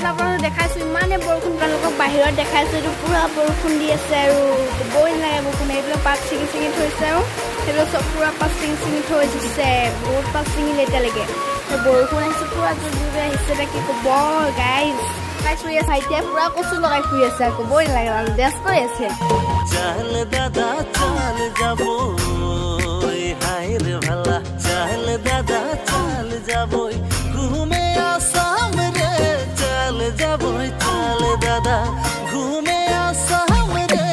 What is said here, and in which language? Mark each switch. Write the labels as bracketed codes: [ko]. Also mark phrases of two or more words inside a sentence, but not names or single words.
[as] আপোনালোকক দেখাইছোঁ ইমানে বৰষুণ, আপোনালোকক বাহিৰত দেখাইছোঁ, এইটো পুৰা বৰষুণ দি আছে আৰু ক'বই নালাগে বৰষুণ। এইবিলাক পাত ছিঙি থৈছে আৰু সেইটো চব পুৰা পাত ছিঙি থৈ দিছে, বহুত পাত ছিঙিলে এতিয়ালৈকে। বৰষুণ আহিছে, পুৰা জোৰে আহিছে, কি ক'ব গাইজ। শুই আছে এতিয়া, পুৰা কচু লগাই শুই আছে, ক'বই নালাগে আৰু ব্যস্ত হৈ আছে। [bn] চাল দাদা চাল যাব হাই রে ভালা, চাল দাদা চাল যাবই ঘুমে আসাম রে, চাল যাবই চাল দাদা ঘুমে আসাম রে।